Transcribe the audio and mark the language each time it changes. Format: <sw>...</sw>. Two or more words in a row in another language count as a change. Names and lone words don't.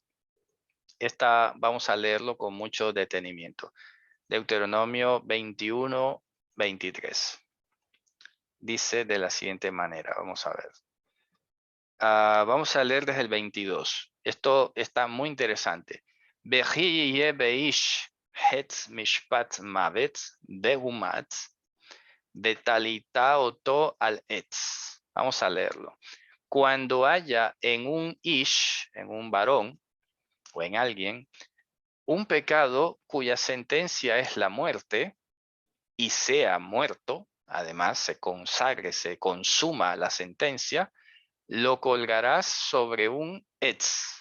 <es>Esta vamos a leerlo con mucho detenimiento. Deuteronomio 21:23. Dice de la siguiente manera, vamos a ver. Vamos a leer desde el 22. Esto está muy interesante.</es> <he>וכי יהיה באיש חטא משפט מות והומת ותלית אתו על עץ.</he> <es>Vamos a leerlo. Cuando haya en un ish, en un varón o en alguien, un pecado cuya sentencia es la muerte y sea muerto, además se consagre, se consuma la sentencia, lo colgarás sobre un etz.</es>